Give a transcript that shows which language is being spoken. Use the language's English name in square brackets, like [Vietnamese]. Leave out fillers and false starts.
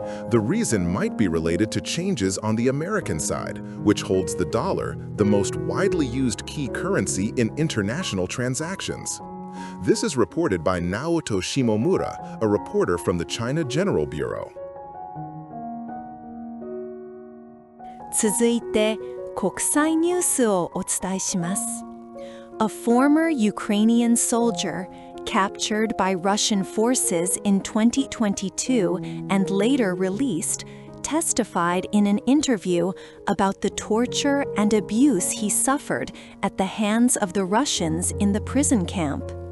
[English] The reason might be related to changes on the American side, which holds the dollar, the most widely used key currency in international transactions. This is reported by Naoto Shimomura, a reporter from the China General Bureau. [Japanese] 続いて、国際ニュースをお伝えします。 [English] A former Ukrainian soldier captured by Russian forces in 2022 and later released, testified in an interview about the torture and abuse he suffered at the hands of the Russians in the prison camp.